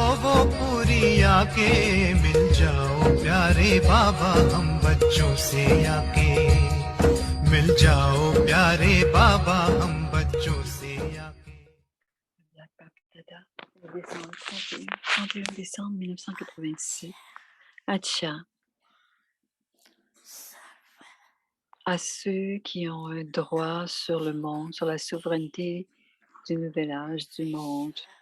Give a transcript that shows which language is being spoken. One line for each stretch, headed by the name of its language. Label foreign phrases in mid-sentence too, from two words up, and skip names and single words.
Hindi: वो पूरी आके मिल जाओ प्यारे बाबा हम बच्चों से आके मिल जाओ प्यारे बाबा हम बच्चों से आके
French: Décembre 31 décembre 1987. Acha. À ceux qui ont un droit sur le monde, sur la souveraineté du nouvel âge du monde.